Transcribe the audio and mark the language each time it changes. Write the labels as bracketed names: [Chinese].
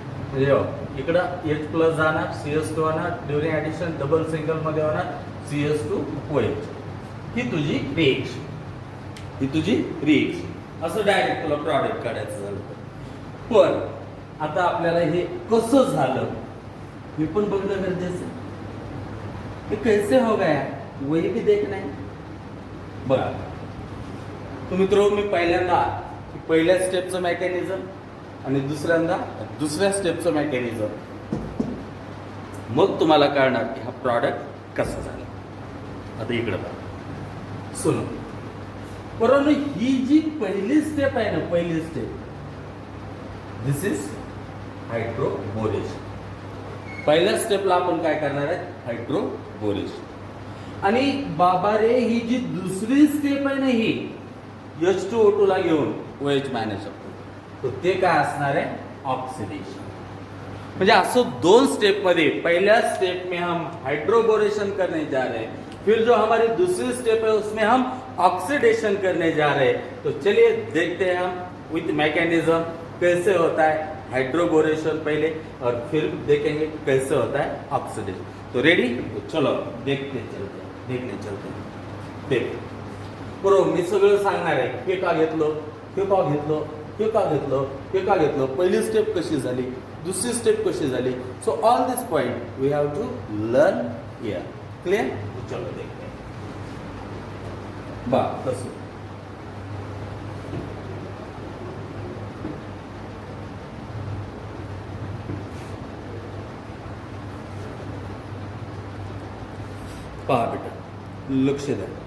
[Marathi] म्हणजे इकडं H plus जाणार, CS2 होणार, ड्युरिंग ऍडिशन डबल सिंगल मध्ये होणार CS2OH. ही तुझी रिएक्शन, ही तुझी रिएक्शन. असं डायरेक्ट तुला प्रॉडक्ट काढायचं झालं. पण आता आपल्याला हे कसं झालं हे पण बघणं गरजेचं. [Hindi] हे कैसे हो गया वही भी देखना है. [Marathi] बघा तो मित्रो, मी पहिल्यांदा पहिल्या स्टेपचं मेकॅनिझम आणि दुसऱ्यांदा दुसऱ्या स्टेपचं मेकॅनिझम, मग तुम्हाला कळणार की हा प्रॉडक्ट कसा झाला. आता इकडे बघा सुनो. परंतु ही जी पहिली स्टेप आहे ना, पहिली स्टेप, [English] This is hydroboration. [Marathi] पहिल्या स्टेपला आपण काय करणार आहे, हायड्रोबोरेशन. आणि बाबा रे, ही जी दुसरी स्टेप आहे ना, ही H2O2 ला घेऊन OH मॅनेज करतो, तो ते काय असणार आहे, ऑक्सिडेशन. म्हणजे असं 2 स्टेप मध्ये, [Hindi] पहला स्टेप में हम हाइड्रोबोरेशन करने जा रहे हैं, फिर जो हमारी दूसरी स्टेप है उसमें हम ऑक्सीडेशन करने जा रहे हैं. तो चलिए देखते हैं हम विथ मैकेनिज्म कैसे होता है हाइड्रोबोरेशन पहले, और फिर देखेंगे कैसे होता है ऑक्सीडेशन. तो रेडी, तो चलो देखने चलते. [Marathi] देख बरोबर, मी सगळं सांगणार आहे. हे का घेतलं, हे का घेतलं, हे का घेतलं, हे का घेतलं, पहिली स्टेप कशी झाली, दुसरी स्टेप कशी झाली. [English] So all this point we have to learn here. [Hindi] Clear. चलो देखते हैं. [Marathi] बा कसं पहा बेटा, लक्ष द्या.